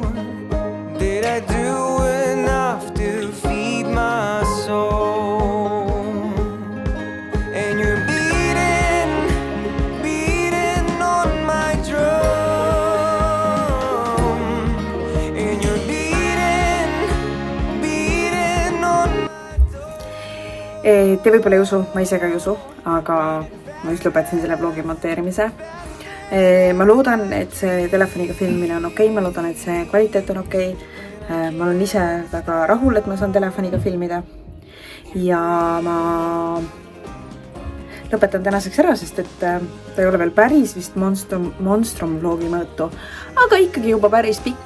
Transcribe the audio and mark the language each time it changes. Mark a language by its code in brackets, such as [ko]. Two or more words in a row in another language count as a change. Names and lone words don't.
[en] Did I do enough to feed my soul? And you're beating on my drum. And you're beating on my [et] Te võib-olla ei usu, ma ise ka ei usu, aga ma just lõpetasin selle vlogi monteerimise. Ma loodan, et see telefoniga filmine on okei, ma loodan, et see kvaliteet on okei. Ma olen ise väga rahul, et ma saan telefoniga filmida. Ja ma lõpetan tänaseks ära, sest et ta ei ole veel päris vist Monstrum vlogi mõõtu, aga ikkagi juba päris pikk.